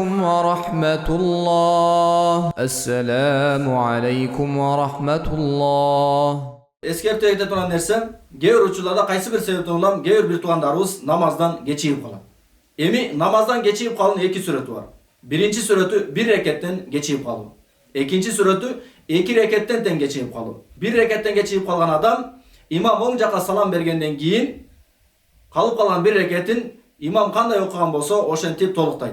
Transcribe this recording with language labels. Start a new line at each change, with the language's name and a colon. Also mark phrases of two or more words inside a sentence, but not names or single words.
Arabic: ورحمة الله السلام عليكم ورحمة الله
Kyrgyz: Eskертip ayta турган нерсем, кээ бир учурларда кайсы бир себептен улам кээ бир туугандарыбыз намаздан кечигип калат. Эми намаздан кечигип калуунун эки сүрөтү бар. Биринчи сүрөтү бир рекеттен кечигип калуу. Экинчи сүрөтү эки рекеттен тең кечигип калуу. Бир рекеттен кечигип калган адам имам оң жака салам бергенден кийин калып калган бир рекетин имам кандай окуган болсо ошентип толуктайт.